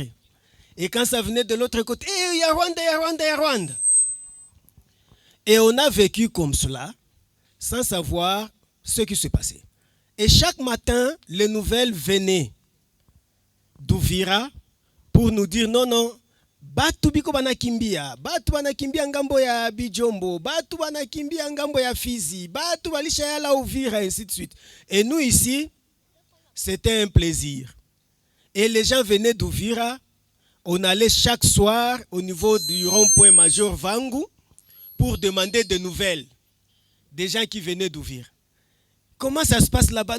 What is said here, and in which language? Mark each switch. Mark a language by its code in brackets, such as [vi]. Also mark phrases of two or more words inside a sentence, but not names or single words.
[fr] Et quand ça venait de l'autre côté, il y a Rwanda, il y a Rwanda, il y a Rwanda. Et on a vécu comme cela, sans savoir ce qui se passait. Et chaque matin, les nouvelles venaient d'Uvira pour nous dire, non, non, [sw] batu biko banakimbia, batu banakimbia ngambo ya Bijombo, batu banakimbia ngambo ya Fizi, batu balisha yala Uvira, [fr] ainsi de suite. Et nous ici, c'était un plaisir. Et les gens venaient d'Uvira, on allait chaque soir au niveau du rond-point Major Vangu pour demander des nouvelles des gens qui venaient d'Uvira. Comment ça se passe là-bas?